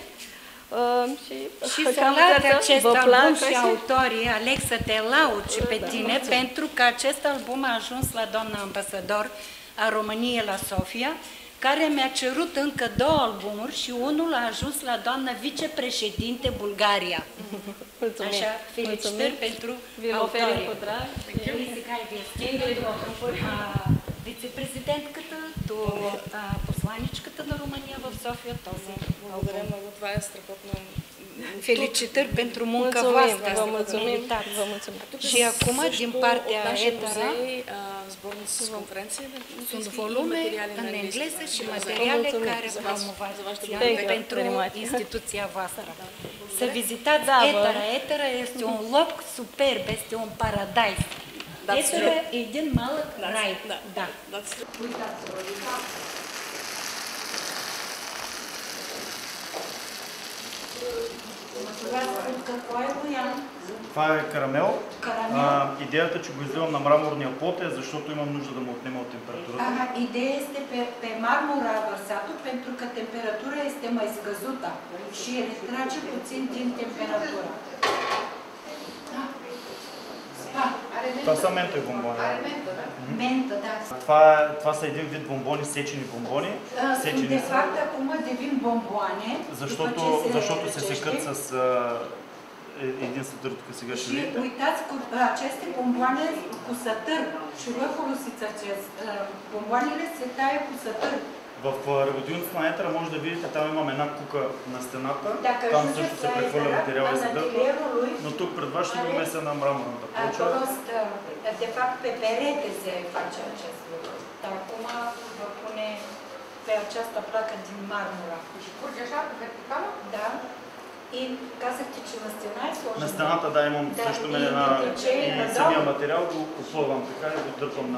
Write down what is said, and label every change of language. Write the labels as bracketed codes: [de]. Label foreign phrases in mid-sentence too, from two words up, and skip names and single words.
[ro] Și să laud acest album și autorii, Alex, să te laud și pe tine, pentru că acest album a ajuns la doamna ambasador a României la Sofia, care mi-a cerut încă 2 albumuri și unul a ajuns la doamna vicepreședinte Bulgaria. Mulțumim. Așa, felicitări pentru autorii. [bg] Вице-президентката, посланичката на Румъния в София, този Благодаря много, това е страхотно. [ro] Felicitări pentru munca voastră. Vă mulțumim. Vă mulțumim. Și acum, din partea ETRA, sunt volume în engleză și materiale care promovați pentru instituția voastră. Să vizitați ETRA. ETRA este un loc superb, este un paradis. [bg] ETRA e един малък рай. Да. Това е карамел. Идеята, че го изливам на мраморния плот е, защото имам нужда да му отнема от температурата. [ro] Ideea este pe marmura vărsatul, pentru că temperatura este mai scăzută și retrage puțin din temperatură. [bg] Това са менто бомбони. Менто, да. Това са един вид бомбони, сечени бомбони. [ro] De fapt, acum devin bomboane. [bg] Защото се секат с един сатър, тук сега ще видите. [ro] Și uitați, aceste bomboane cu sătăr. Și voi folosiți bomboanele se taie cu sătăr. [bg] В радионицата на Етера може да видите, там имам една кука на стената, там също се прехвърля материал и се дърпа, но тук пред вас ще го меся на мраморната почва. [ro] De fapt, pe perete se face acest lucru. Dar acum vă pune pe această placă din marmura. Și curge așa, pe verticală? Da. [bg] И казахте, че на стена е сложено. На стената, да, имам също мен една и самия материал го оплъвам така и го дърпам на...